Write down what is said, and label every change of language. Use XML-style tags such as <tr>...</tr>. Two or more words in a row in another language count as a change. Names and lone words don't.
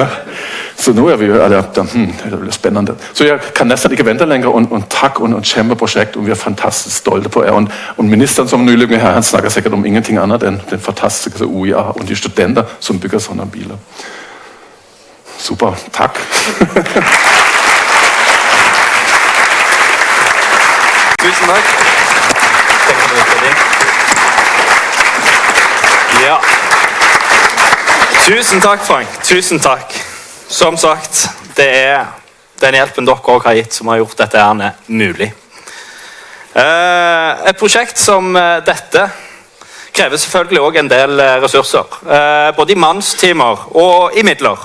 <da>Så nu er vi jo, det bliver spændende. Så jeg kan næsten ikke vente længere, og tak, og et kæmpe projekt, og vi er fantastisk stolte på jer. Og ministeren, som nylig med her, han snakker sikkert om ingenting andet end den fantastiske UIA, og de studenter, som bygger sådan nogle biler. Super, tak. Tusind tak. Ja.</da> <no>Tusen takk, Frank. Tusen takk. Som sagt, det er den hjelpen dere også har gitt, som har gjort dette her mulig. Et prosjekt som dette krever selvfølgelig også en del ressurser, både i mannstimer og i midler.</no>